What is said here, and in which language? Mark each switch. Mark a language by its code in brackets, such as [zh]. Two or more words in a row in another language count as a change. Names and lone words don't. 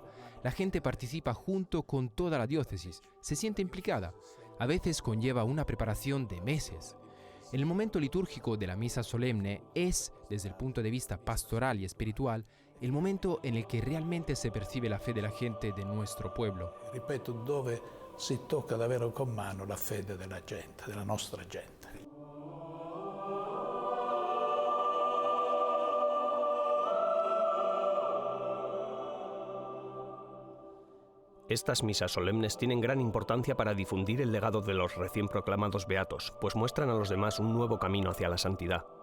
[es] La gente participa junto con toda la diócesis, se siente implicada. A veces conlleva una preparación de meses. El momento litúrgico de la misa solemne es, desde el punto de vista pastoral y espiritual, el momento en el que realmente se percibe la fe de la gente de nuestro pueblo. [it] Ripeto, dove si tocca davvero con mano la fede della gente, della nostra gente. [es] Estas misas solemnes tienen gran importancia para difundir el legado de los recién proclamados beatos, pues muestran a los demás un nuevo camino hacia la santidad.